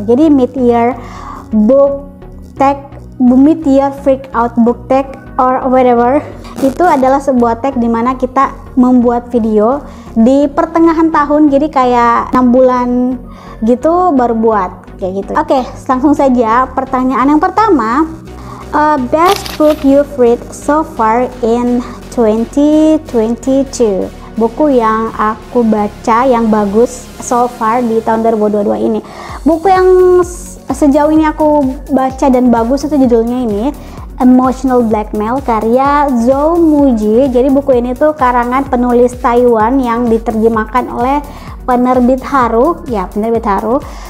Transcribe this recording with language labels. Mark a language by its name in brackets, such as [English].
[Indonesian] Jadi mid-year book tag, mid-year freakout book tag [English] or whatever, [Indonesian] itu adalah sebuah tag dimana kita membuat video di pertengahan tahun, jadi kayak 6 bulan gitu baru buat kayak gitu. Oke, langsung saja pertanyaan yang pertama. [English] Best book you've read so far in 2022. [Indonesian] Buku yang aku baca yang bagus [English] so far [Indonesian] di tahun 2022 ini. Buku yang sejauh ini aku baca dan bagus itu judulnya ini Emotional Blackmail karya Zhou Muji. Jadi buku ini tuh karangan penulis Taiwan yang diterjemahkan oleh penerbit Haru. Ya, penerbit Haru.